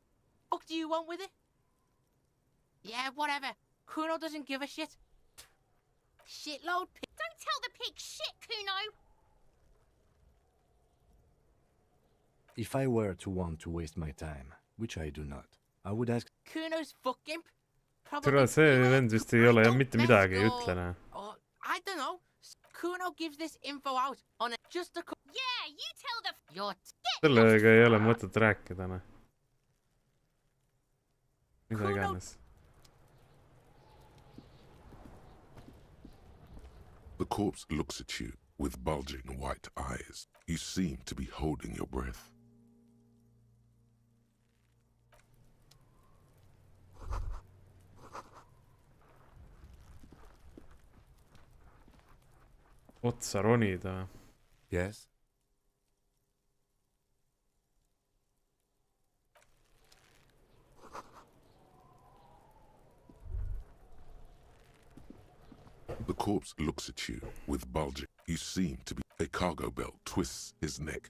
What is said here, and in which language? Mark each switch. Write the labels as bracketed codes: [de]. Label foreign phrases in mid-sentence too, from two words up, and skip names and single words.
[en] What do you want with it? Yeah, whatever. Kuno doesn't give a shit. Shitload pig. Don't tell the pig shit, Kuno. If I were to want to waste my time, which I do not, I would ask Kuno's fuck imp. [et] Tere, see vend vist ei ole jah mitte midagi ei ütle, näe. [en] I don't know. Kuno gives this info out on a just a... Yeah, you tell the... Your... [et] Sellega ei ole mõtet rääkida, näe. Mida iganes. [en] The corpse looks at you with bulging white eyes. You seem to be holding your breath. [et] Otsa ronida. [en] yes. The corpse looks at you with bulging. You seem to be... A cargo belt twists his neck.